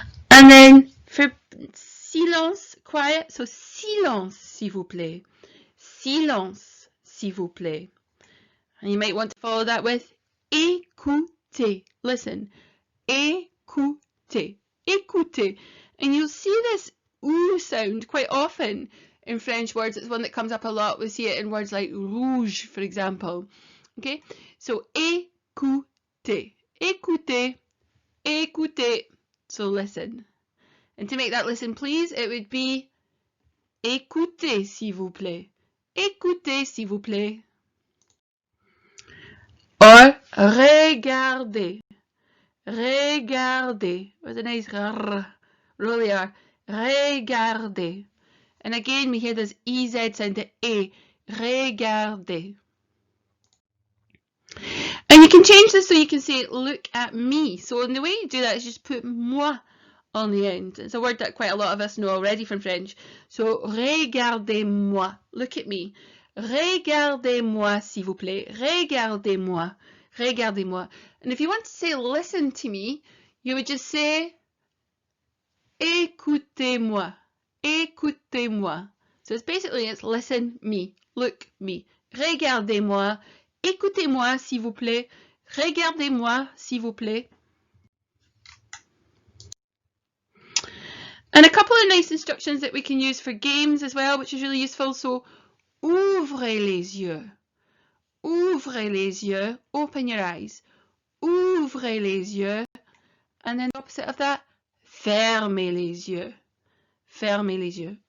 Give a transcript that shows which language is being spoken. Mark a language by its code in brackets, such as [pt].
[en] And then for silence, quiet, so silence, s'il vous plaît. [fr] Silence. S'il vous plaît. [en] And you might want to follow that with écoutez. Listen. [fr] Écoutez. Écoutez. [en] And you'll see this oo sound quite often in French words. It's one that comes up a lot. We see it in words like rouge, for example. Okay? So [fr] écoutez. Écoutez. Écoutez. [en] So listen. And to make that listen, please, it would be [fr] écoutez, s'il vous plaît. Écoutez, s'il vous plaît. Or, regardez. Regardez. [en] With a nice r. Really are. Regardez. And again, we hear this EZ sound to A. Regardez. And you can change this so you can say, look at me. So the way you do that is just put moi on the end. It's a word that quite a lot of us know already from French. So, regardez-moi. Look at me. [fr] Regardez-moi, s'il vous plaît. Regardez-moi. Regardez-moi. [en] And if you want to say listen to me, you would just say écoutez-moi. Écoutez-moi. So it's listen me. Look me. [fr] Regardez-moi. Écoutez-moi, s'il vous plaît. Regardez-moi, s'il vous plaît. [en] And a couple of nice instructions that we can use for games as well, which is really useful. [fr] So, ouvrez les yeux. Ouvrez les yeux. [en] Open your eyes. [fr] Ouvrez les yeux. [en] And then the opposite of that, [fr] fermez les yeux. Fermez les yeux.